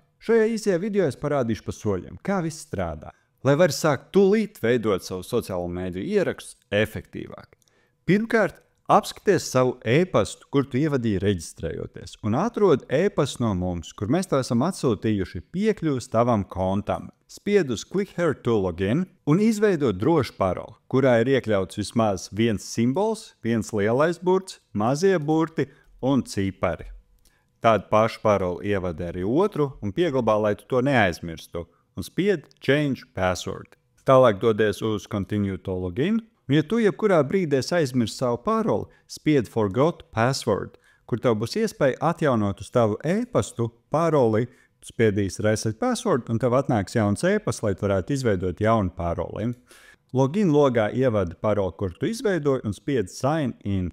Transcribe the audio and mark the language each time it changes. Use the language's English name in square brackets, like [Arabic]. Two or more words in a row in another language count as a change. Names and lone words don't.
[Latvian] Šajā īsajā video es parādīšu pa soļiem, kā viss strādā, lai var sākt tūlīt veidot savu sociālo mediju ierakstus efektīvāk. Pirmkārt, apskaties savu e-pastu, kur tu ievadīji reģistrējoties, un atrod e-pastu no mums, kur mēs tev esam atsūtījuši piekļuvis tavam kontam. Spied uz [English] Click here to login [Latvian] un izveido drošu paroli, kurā ir iekļauts vismaz viens simbols, viens lielais burts, mazie burti un cipari. Tādu pašu paroli ievadi arī otru un pieglabā, lai tu to neaizmirstu, un spied [English] Change Password. [Latvian] Tālāk dodies uz [English] Continue to login, [Latvian] un ja tu jebkurā brīdī aizmirsti savu paroli, spied [English] Forgot Password, [Latvian] kur tev būs iespēja atjaunot uz tavu e-pastu paroli, tu spiedīsi [English] Reset Password, [Latvian] un tev atnāks jauns e-pasts, lai tu varētu izveidot jaunu paroli. Login logā ievadi paroli, kur tu izveidoji, un spied [English] Sign in.